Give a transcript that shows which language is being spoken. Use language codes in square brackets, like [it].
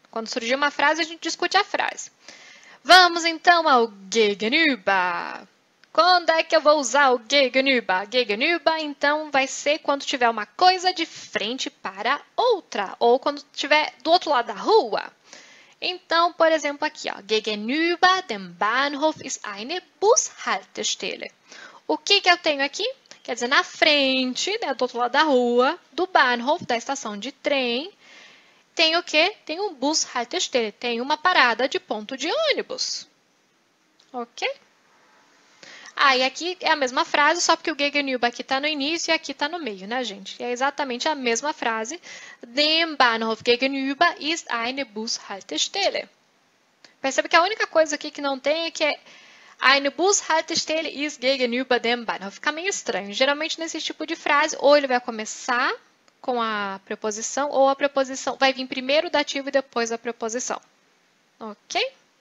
[pt] Quando surgir uma frase, a gente discute a frase. Vamos então ao gegenüber. Quando é que eu vou usar o gegenüber? Gegenüber, então, vai ser quando tiver uma coisa de frente para outra. Ou quando estiver do outro lado da rua. Então, por exemplo, aqui, ó. [de] Gegenüber dem Bahnhof ist eine Bushaltestelle. [pt] O que eu tenho aqui? Quer dizer, na frente, né, do outro lado da rua, do Bahnhof, da estação de trem, tem o quê? Tem um Bushaltestelle, tem uma parada de ponto de ônibus. Ok? E aqui é a mesma frase, só porque o Gegenüber aqui está no início e aqui está no meio, né, gente? É exatamente a mesma frase. [de] Dem Bahnhof gegenüber ist eine Bushaltestelle. [pt] Percebe que a única coisa aqui que não tem é que é [de] Eine Bushaltestelle ist gegenüber dem Bahnhof. [pt] Fica meio estranho. Geralmente, nesse tipo de frase, ou ele vai começar com a preposição, ou a preposição vai vir primeiro o dativo e depois a preposição. Ok?